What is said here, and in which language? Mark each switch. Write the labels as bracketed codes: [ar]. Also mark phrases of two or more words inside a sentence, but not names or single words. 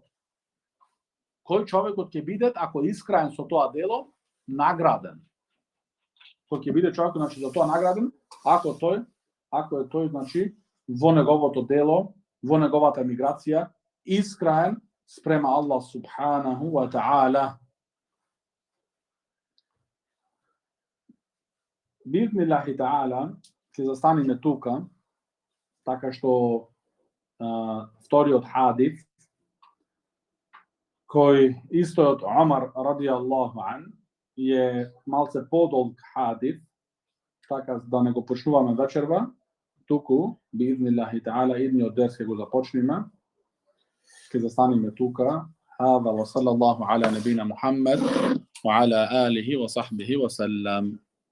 [mk] Кој човекот ќе биде, ако е искрен со тоа дело, награден. Кој ќе биде човекот, значи, за тоа награден, ако е тој, значи, во неговото дело, во неговата миграција, искрен спрема [ar] الله سبحانه وتعالى. بإذن الله تعالى, [mk] ќе застанеме тука, така што вториот хадис, кој истојот Омар [ar] رضي الله عن, [mk] е малце подолг хадис, така да не го почнуваме вечерва, туку, [ar] بإذن الله تعالى, [mk] идниот дерс ќе го започнеме, ќе застанеме тука. [ar] هذا وصلى الله على نبينا محمد وعلى آله وصحبه وسلم.